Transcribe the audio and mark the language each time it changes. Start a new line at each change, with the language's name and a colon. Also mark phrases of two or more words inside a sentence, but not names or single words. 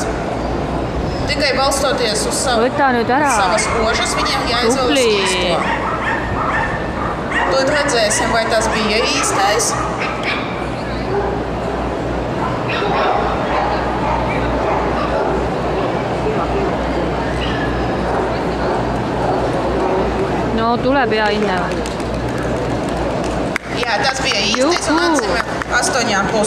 Latvian: Tikai balstoties uz savas kožas, viņiem jāizvēlas īsto. Tad redzēsim, vai tas bija īstais.
Estonian: No tuleb hea hinne.
Latvian: Jā, tas bija īstais un atsime 8+.